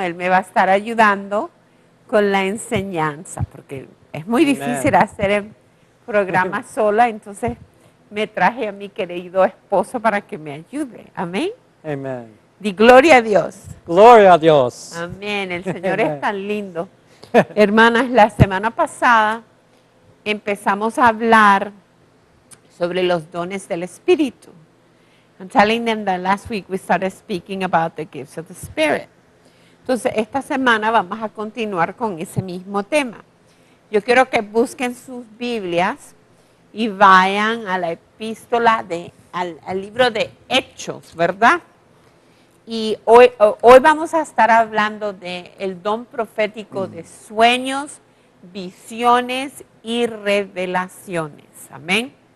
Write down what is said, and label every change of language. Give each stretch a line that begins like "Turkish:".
Spanish: Él me va a estar ayudando con la enseñanza, porque es muy difícil hacer el programa sola, entonces me traje a mi querido esposo para que me ayude. Amén.
English: Amen.
Spanish: Di gloria a Dios. Gloria a Dios. Amén. El Señor es tan lindo. Hermanas, la semana pasada empezamos a hablar sobre los dones del Espíritu.
English: I'm telling them that last week we started speaking about the gifts of the Spirit.
Spanish: Entonces, esta semana vamos a continuar con ese mismo tema. Yo quiero que busquen sus Biblias y vayan a la epístola, al libro de Hechos, ¿verdad? Y hoy vamos a estar hablando del don profético de sueños, visiones y revelaciones. Amén.